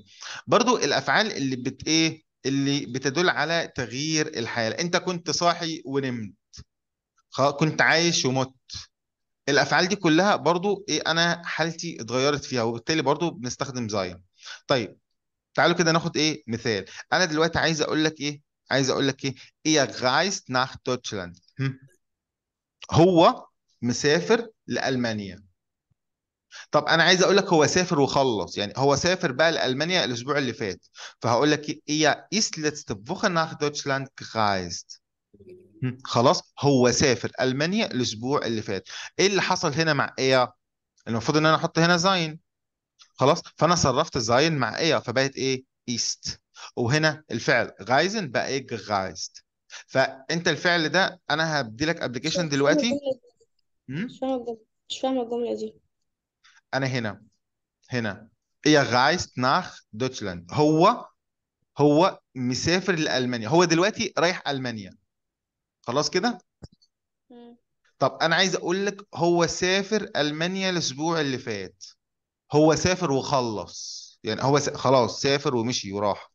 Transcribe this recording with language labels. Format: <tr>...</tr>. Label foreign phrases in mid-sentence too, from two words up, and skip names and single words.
<ar>برضو الافعال اللي ايه، اللي بتدل على تغيير الحال. انت كنت صاحي ونمت، كنت عايش ومت. الافعال دي كلها برضو ايه، انا حالتي اتغيرت فيها، وبالتالي برضو بنستخدم زاين. طيب تعالوا كده ناخد ايه مثال. انا دلوقتي عايز اقول لك ايه، عايز اقول لك ايه؟</ar> <de>ihr reist nach Deutschland.</de> <ar>هو مسافر لألمانيا. طب انا عايز اقول لك هو سافر وخلص، يعني هو سافر بقى لألمانيا الاسبوع اللي فات. فهقول لك ايه</ar> <de>ist letzte Woche nach Deutschland gereist.</de> <ar>خلاص هو سافر ألمانيا الاسبوع اللي فات. ايه اللي حصل هنا مع ايه؟ المفروض ان انا احط هنا زاين. خلاص فانا صرفت زاين مع ايه فبقت ايه؟</ar> <de>ist.</de> <ar>وهنا الفعل غايزن بقى ايه؟</ar> <de>gereist.</de> <ar>فانت الفعل ده انا هبدي لك ابلكيشن مش فاهمة دلوقتي. الجملة دي. مم؟ مش فاهمة الجملة دي. انا هنا، هنا</ar> <de>er reist nach Deutschland،</de> <ar>هو مسافر لألمانيا، هو دلوقتي رايح ألمانيا. خلاص كده. مم. طب أنا عايز أقول لك هو سافر ألمانيا الأسبوع اللي فات، هو سافر وخلص. يعني هو خلاص سافر ومشي وراح.</ar>